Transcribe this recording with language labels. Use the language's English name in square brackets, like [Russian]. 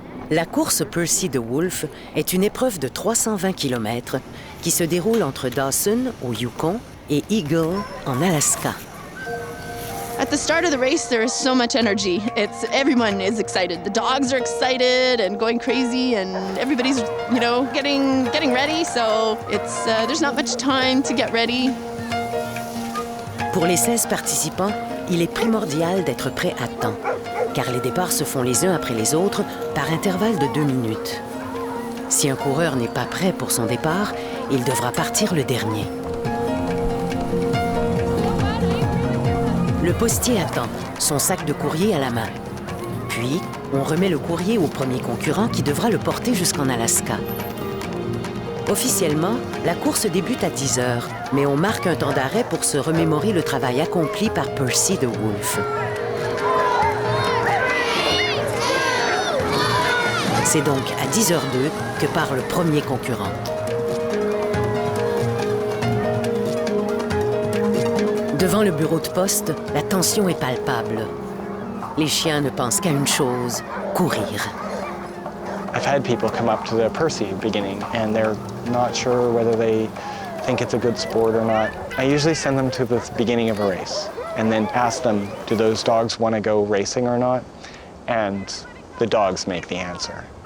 [French] La course Percy the Wolf est une épreuve de 320 km qui se déroule entre Dawson, au Yukon, et Eagle, en Alaska. [English] At the start of the race, there is so much energy. Everyone is excited. The dogs are excited and going crazy, and everybody's, getting ready. So there's not much time to get ready. [French] Pour les 16 participants, il est primordial d'être prêt à temps, car les départs se font les uns après les autres par intervalle de 2 minutes. Si un coureur n'est pas prêt pour son départ, il devra partir le dernier. Le postier attend, son sac de courrier à la main. Puis, on remet le courrier au premier concurrent qui devra le porter jusqu'en Alaska. Officiellement, la course débute à 10 heures, mais on marque un temps d'arrêt pour se remémorer le travail accompli par Percy the Wolf. C'est donc à 10h02 que part le premier concurrent. Devant le bureau de poste, la tension est palpable. Les chiens ne pensent qu'à une chose, courir. [English] I've had people come up to the Percy beginning and they're not sure whether they think it's a good sport or not. I usually send them to the beginning of a race and then ask them, do those dogs want to go racing or not? And the dogs make the answer.